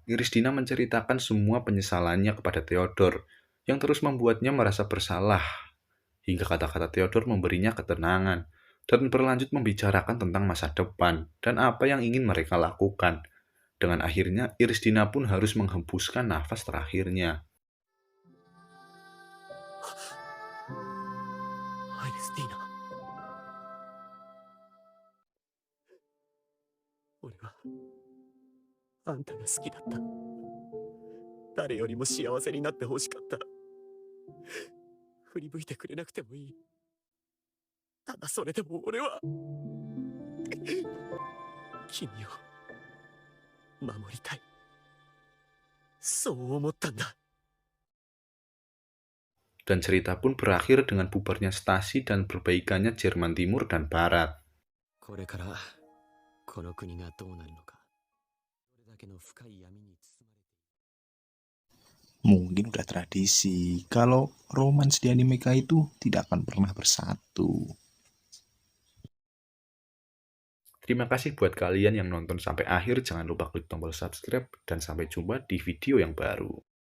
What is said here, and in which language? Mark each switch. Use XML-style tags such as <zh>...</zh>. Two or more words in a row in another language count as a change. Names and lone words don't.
<id>Irisdina menceritakan semua penyesalannya kepada Theodor, yang terus membuatnya merasa bersalah, hingga kata-kata Theodor memberinya ketenangan, dan berlanjut membicarakan tentang masa depan, dan apa yang ingin mereka lakukan. Dengan akhirnya, Irisdina pun harus menghembuskan nafas terakhirnya. Irisdina.</id> <ja>俺はあんたが好きだった。誰よりも幸せになってほしかった。振り向いてくれなくてもいい。ただそれでも俺は君を守りたい。そう思ったんだ。</ja> <id>Dan cerita pun berakhir dengan bubarnya Stasi dan perbaikannya Jerman Timur dan Barat.</id> <ja>これからこの国がどうなるのか。どれだけの深い闇に包まれている。</ja> <id>Mungkin udah tradisi kalau romans di Animeka itu tidak akan pernah bersatu. Terima kasih buat kalian yang nonton sampai akhir. Jangan lupa klik tombol subscribe dan sampai jumpa di video yang baru.</id>